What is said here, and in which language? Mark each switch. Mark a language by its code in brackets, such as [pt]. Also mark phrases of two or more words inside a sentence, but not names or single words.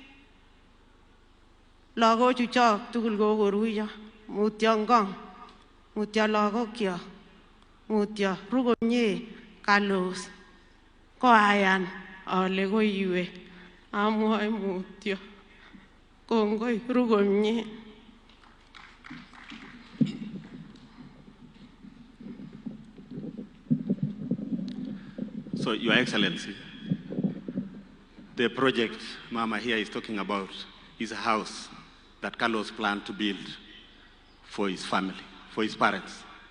[kln] Lagochu chok tugul kokoruiyo. Mutyo Ngong. Mutyo lagokyok. Mutyo ru komie Carlos. Koayan ale koiwe. Amwoe mutyo. Kongoi ru komie. [en] So, Your Excellency, the project Mama here is talking about is a house that Carlos planned to build for his family, for his parents.